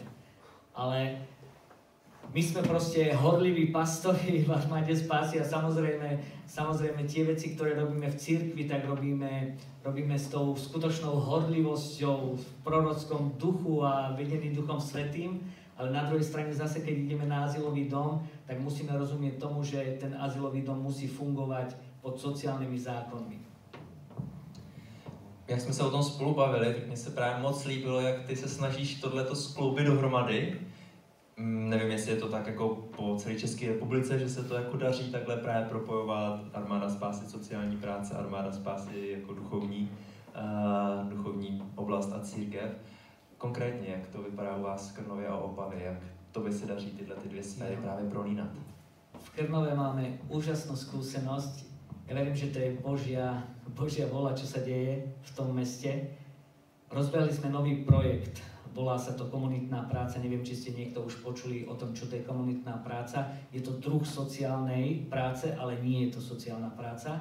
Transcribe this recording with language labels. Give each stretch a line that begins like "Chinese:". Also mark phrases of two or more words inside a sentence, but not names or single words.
Slovak: Ale my sme proste horliví pastori v Armáde spásy a samozrejme tie veci, ktoré robíme v cirkvi, tak robíme s tou skutočnou horlivosťou v prorockom duchu a vedený Duchom Svätým, ale na druhej strane zase, keď ideme na azylový dom, tak musíme rozumieť tomu, že ten azylový dom musí fungovať pod sociálnymi zákonmi.
Czech: Jak jsme se o tom spolu bavili, tak mně se právě moc líbilo, jak ty se snažíš tohleto skloubit dohromady. Nevím, jestli je to tak jako po celé České republice, že se to jako daří takhle právě propojovat Armáda spásy sociální práce, Armáda spásy jako duchovní oblast a církev. Konkrétně, jak to vypadá u vás v Krnově a Opavě, jak to by se daří tyhle dvě sféry právě prolínat?
Slovak: V Krnove máme úžasnú skúsenosť. Ja verím, že to je Božia vola, čo sa deje v tom meste. Rozbehli sme nový projekt. Volá sa to komunitná práca. Neviem, či ste niekto už počuli o tom, čo to je komunitná práca. Je to druh sociálnej práce, ale nie je to sociálna práca.